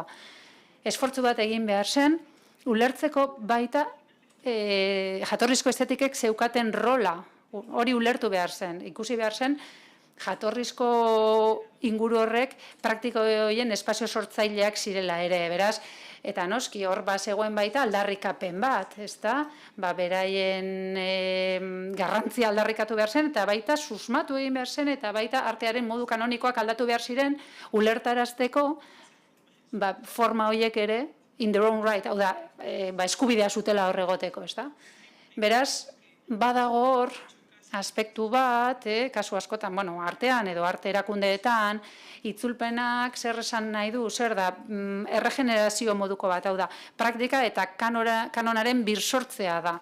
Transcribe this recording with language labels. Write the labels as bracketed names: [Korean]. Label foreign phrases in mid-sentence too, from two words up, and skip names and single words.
[Basque] Esfortzu bat egin behar zen, ulertzeko baita jatorrizko estetikek zeukaten rola, hori ulertu behar zen, ikusi behar zen, jatorrizko inguru horrek praktiko horien espazio sortzaileak zirela ere, beraz, eta noski hor zegoen baita aldarrikapen bat, ezta? Beraien garrantzia aldarrikatu behar zen, eta baita susmatu egin behar zen, eta baita artearen modu kanonikoak aldatu behar ziren, ulertarazteko forma horiek ere, [English] in their own right, [Basque] hau da, eskubidea zutela hor egoteko, ezta? Beraz, badago hor, aspektu bat, kasu askotan, artean edo arte erakundeetan, itzulpenak zer esan nahi du, zer da, erregenerazio moduko bat, hau da, praktika eta kanonaren birsortzea da.